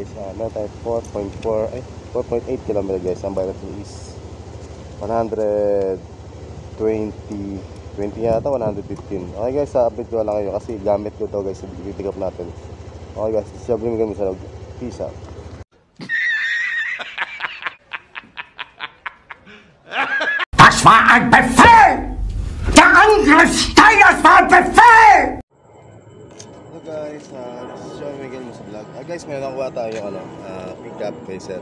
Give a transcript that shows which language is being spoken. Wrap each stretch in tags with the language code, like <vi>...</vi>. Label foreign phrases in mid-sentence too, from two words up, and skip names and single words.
<tl>Meron tayong 4.8 km guys. Ang bayad natin is 120 yata, 115. Okay guys, update ko lang kayo kasi gamit ko to guys, pick up natin. Okay guys, sabi mo kami sa log. Peace out.</tl> <de>Das war ein Befehl! Der Angriffsteil, das war ein Befehl!</de> <en>Hello guys, this is John Miguel mo sa vlog.</en> <tl>Guys, may nakuha tayo yung pick up kay sir.</tl>